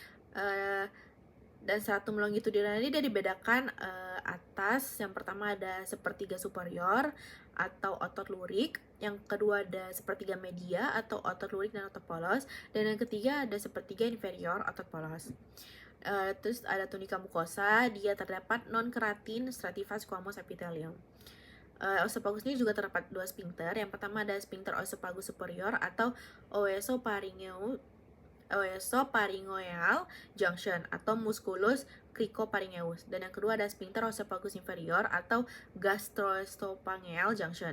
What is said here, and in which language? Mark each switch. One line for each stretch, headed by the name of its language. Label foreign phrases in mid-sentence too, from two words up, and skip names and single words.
Indonesian: Dan
Latin: stratum longitudinal
Indonesian: ini dia dibedakan atas. Yang pertama ada sepertiga superior atau otot lurik, yang kedua ada sepertiga media atau otot lurik dan otot polos, dan yang ketiga ada sepertiga inferior otot polos. Terus ada
Latin: tunica mucosa,
Indonesian: dia terdapat
English: non-keratin strativa squamous epithelium.
Indonesian: Esophagus ini juga terdapat 2 sphincter. Yang pertama ada
Latin: sphincter oesophagus superior
Indonesian: atau oesopharyngeus
English: oesopharyngeal junction
Indonesian: atau
Latin: musculus cricopharyngeus.
Indonesian: Dan yang kedua ada
Latin: sphincter esophagus inferior
Indonesian: atau
English: gastroesophageal junction.